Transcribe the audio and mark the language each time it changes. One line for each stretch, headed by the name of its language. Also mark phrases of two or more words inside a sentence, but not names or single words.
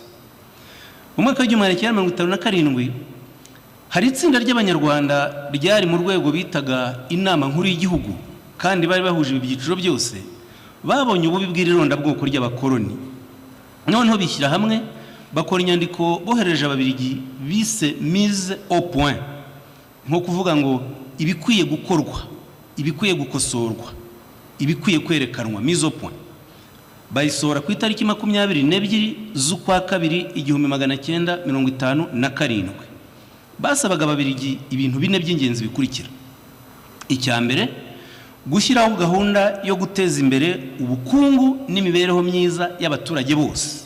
Kinyarwanda: Mu mwaka w'1957 hari itsinda ry'Abanyarwanda ryari mu rwego bitaga inama nkuru y'igihugu, kandi bari bahuje ibyiciro byose, babonye ububi bw'ironda bwoko ry'abakoloni. Noneho bishyira hamwe bakora inyandiko bohereje Ababiligi bise
French: mise au point,
Kinyarwanda: nko kuvuga ngo ibikwiye gukorwa, ibikwiye gukosorwa, ibikwiye kwerekanwa,
French: mise au point.
Kinyarwanda: Bayisohora ku itariki 22 z'ukwa kabiri 1957. Basabaga Ababiligi ibintu bine by'ingenzi bikurikira. Icya mbere, gushyiraho gahunda yo guteza imbere ubukungu n'imibereho myiza y'abaturage bose.